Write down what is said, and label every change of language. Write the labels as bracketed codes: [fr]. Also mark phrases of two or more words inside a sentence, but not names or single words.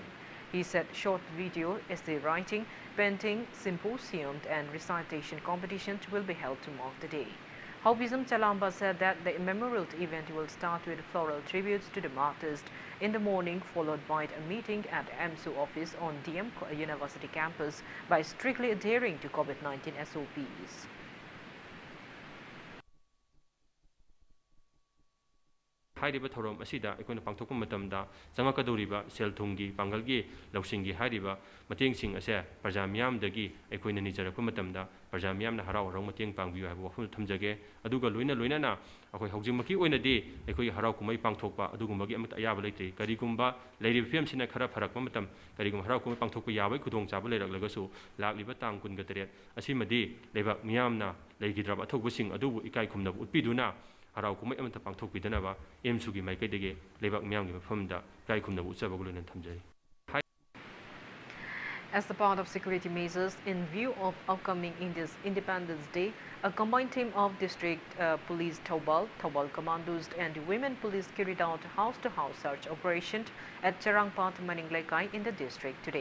[en] He said short video, essay writing, painting, symposium and recitation competitions will be held to mark the day. Haubizam Chalamba said that the memorial event will start with floral tributes to the martyrs in the morning, followed by a meeting at AMSU office on DM University campus by strictly adhering to COVID-19 SOPs. [mni] हाइरिबा थौरम असिदा अखोइना पांथोकपा मतमदा चंगकदौरिबा सेल थुंगी पांगलगी लौसिंगी हाइरिबा मतेंगसिंग असे प्रजा मियामदगी अखोइना निजरकपा मतमदा प्रजा मियामना हराव हराव मतेंग पांगबियो हाइबा वफम थमजगे अदुगा लोइना अखोइ हौजिमकी ओइनादि अखोइ हराव कुमै पांथोकपा अदुगुमबगी अमत अयाबा लेते करिगुमबा लेरिबा फियमसिना खरा फरकपा मतम करिगुम हराव कुमै पांथोकपा याबै खुदोंग चाबा लेरकलगसु लाक्लिबा तांग 29 असिमदि लेबा मियामना लेगिद्राबा अथौबसिंग अदुबु इकाइ खुमनबु उत्पिदुना हराव कुमै अमत पांथोकपिदनबा एमसुगी माइकैदगे लेबाक मियामगी मफमदा गाय खुमनबु उचबगु लोइना थमजै. [en] As the part of security measures in view of upcoming India's Independence Day, a combined team of District Police Thobal Commandos and Women Police carried out house-to-house search operation at Charangpat, Maninglekai in the district today.